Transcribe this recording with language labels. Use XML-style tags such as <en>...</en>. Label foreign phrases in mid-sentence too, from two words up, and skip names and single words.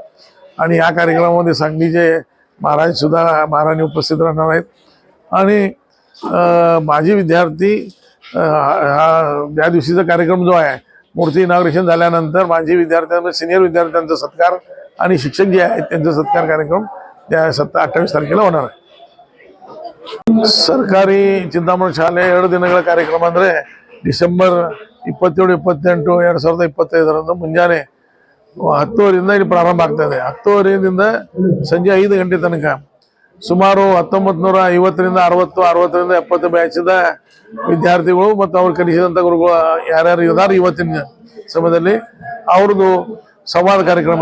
<mr>आणि या कार्यक्रमामध्ये सांगलीचे महाराज सुद्धा महाराणी उपस्थित राहणार आहेत. आणि माजी विद्यार्थी या दिवशीचा कार्यक्रम जो आहे, मूर्ती इनॉग्रेशन झाल्यानंतर माजी विद्यार्थ्यांना सिनियर विद्यार्थ्यांचा सत्कार आणि शिक्षक जे आहेत त्यांचा सत्कार कार्यक्रम त्या 28 ತಾರೀಕಿಗೆ होणार आहे.</mr> <kn>ಸರ್ಕಾರಿ ಚಿಂತಾಮಣಿ ಶಾಲೆ 2 ದಿನಗಳ ಕಾರ್ಯಕ್ರಮ ಅಂದರೆ ಡಿಸೆಂಬರ್ 27-28-2025 ಮುಂಜಾನೆ 10 ಇಲ್ಲಿ ಪ್ರಾರಂಭ ಆಗ್ತಾ ಇದೆ. 10 ಸಂಜೆ 5 ಗಂಟೆ ತನಕ ಸುಮಾರು 1950 60 70 ಬ್ಯಾಚಿದ ವಿದ್ಯಾರ್ಥಿಗಳು ಮತ್ತು ಅವ್ರು ಕಲಿಸಿದಂಥ ಗುರುಗಳು ಯಾರ್ಯಾರು ಇದ್ದಾರೆ ಇವತ್ತಿನ ಸಮಯದಲ್ಲಿ ಅವ್ರದ್ದು ಸಂವಾದ ಕಾರ್ಯಕ್ರಮ ಇರ್ತದೆ.</kn>